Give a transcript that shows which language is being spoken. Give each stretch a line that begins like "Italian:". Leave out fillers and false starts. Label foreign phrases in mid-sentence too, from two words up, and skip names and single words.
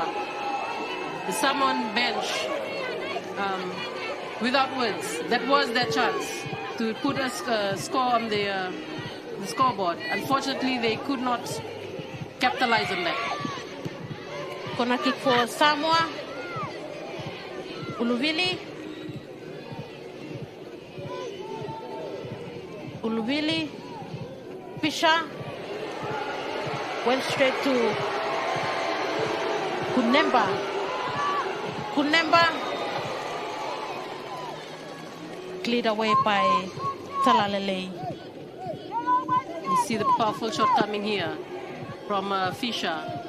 English: The Samoan bench, without words, that was their chance to put a score on the scoreboard. Unfortunately, they could not capitalize on that. Corner kick for Samoa. Uluvili. Uluvili. Fisher. Went straight to Kunemba. Kunemba. Cleared away by Talalele. You see the powerful shot coming here from Fisher.